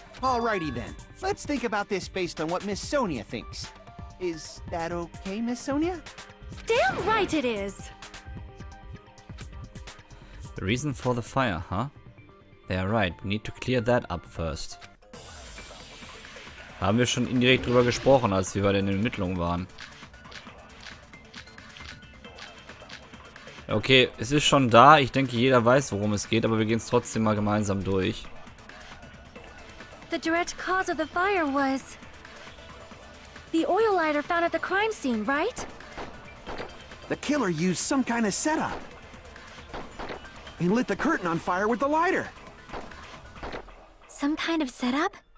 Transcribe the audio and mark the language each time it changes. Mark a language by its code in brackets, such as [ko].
[en] Alrighty then. Let's think about this based on what Miss Sonia thinks. Is that okay, Miss Sonia? Damn right it is! The reason for the fire, huh? They are right. We need to clear that up first. [de] Haben wir schon indirekt drüber gesprochen, als wir bei den Ermittlungen waren. Okay, es ist schon da. Ich denke, jeder weiß, worum es geht, aber wir gehen es trotzdem mal gemeinsam durch. [en] The direct cause of the fire was the oil lighter found at the crime scene, right? The killer used some kind of setup. He lit the curtain on fire with the lighter. Some kind of setup?